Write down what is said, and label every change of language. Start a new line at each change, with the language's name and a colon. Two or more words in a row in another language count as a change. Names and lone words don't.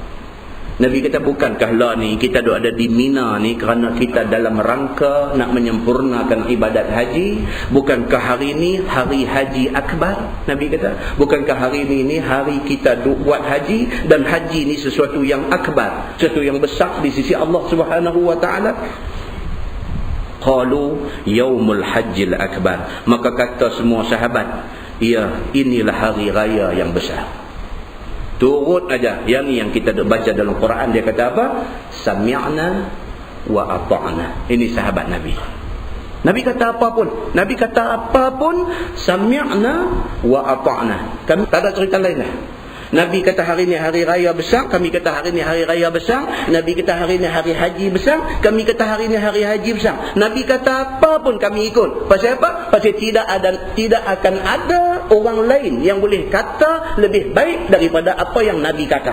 Malay: Nabi kata, bukankah lah ni kita ada di Mina ni kerana kita dalam rangka nak menyempurnakan ibadat haji? Bukankah hari ni hari haji akbar? Nabi kata, bukankah hari ni hari kita buat haji, dan haji ni sesuatu yang akbar, sesuatu yang besar di sisi Allah
Arabic: سبحانه وتعالى. قالوا يوم الحج الأكبر.
Malay: Maka kata semua sahabat, ya, inilah hari raya yang besar. Turut aja yang kita baca dalam Quran, dia kata apa?
Arabic: سمعنا وأطعنا.
Malay: Ini sahabat Nabi. Nabi kata apa pun, Nabi kata apa pun,
Arabic: سمعنا وأطعنا.
Malay: Kami tak ada cerita lain lah. Nabi kata hari ni hari raya besar, kami kata hari ni hari raya besar. Nabi kata hari ni hari haji besar, kami kata hari ni hari haji besar. Nabi kata apa pun kami ikut. Pasal apa? Pasal tidak akan ada orang lain yang boleh kata lebih baik daripada apa yang Nabi kata.